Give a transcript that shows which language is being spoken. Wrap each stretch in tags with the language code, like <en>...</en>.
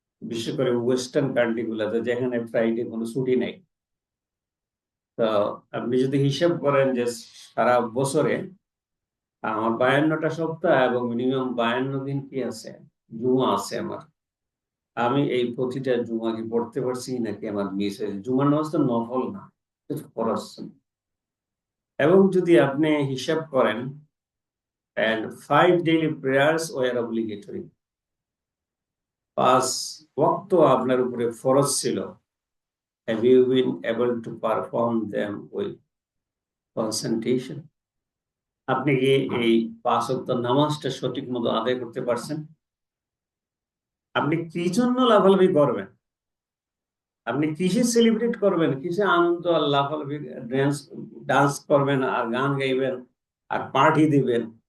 <bn>বিশেষ করে western country গুলাতে যেখানে ফ্রাইডে কোনো ছুটি নেই, তো আপনি যদি হিসাব করেন যে সারা বছরে আমার 52টা সপ্তাহ এবং মিনিমাম 52 দিন কি আছে, জুমা আছে আমার, আমি এই প্রতিটা জুমা কি পড়তে পারছি নাকি আমার মিস হয়েছে? জুমার নামাজ তো নফল না, ফরজ। এবং যদি আপনি হিসাব করেন,</bn> <en>and 5 daily prayers were obligatory,</en> <bn>5 ওয়াক্ত আপনার উপরে ফরজ ছিল,</bn> <en>have you been able to perform them with concentration?</en> <bn>আপনি কি এই 5 ওয়াক্ত নামাজটা সঠিক মতো আদায় করতে পারছেন? আপনি কি জন্য লাফালাফি করবেন? আপনি কিসে সেলিব্রেট করবেন, কিসে আনন্দ আর লাফালাফি ডান্স করবেন আর গান গাইবেন আর পার্টি দিবেন?</bn>